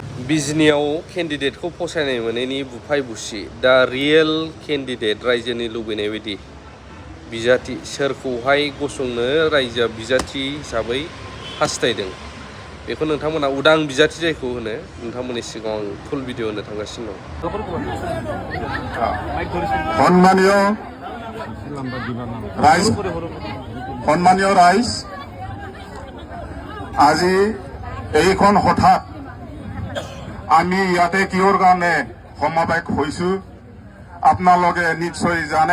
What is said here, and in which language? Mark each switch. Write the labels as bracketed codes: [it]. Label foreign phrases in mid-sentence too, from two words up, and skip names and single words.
[brx] बिजनियाव केन्डिडेटखौ फसायनाय मोनैनि बुफाय बुसि दा [en] real candidate [brx] रायजोनि लुबैनाय बायदि बिजाथि सोरखौहाय गसंनो रायजोआ बिजाथि हिसाबै हास्थायदों बेखौ नोंथांमोना उदां बिजाथि जायखौ होनो नोंथांमोननि सिगाङाव आं [en] full video [brx] होनो थांगासिनो दं। [as] সন্মানীয় ৰাইজ আজি এইখন হঠাৎ আমি ইয়াতে কিহৰ কাৰণে সমাবেশ হৈছো আপোনালোকে নিশ্চয় জানে।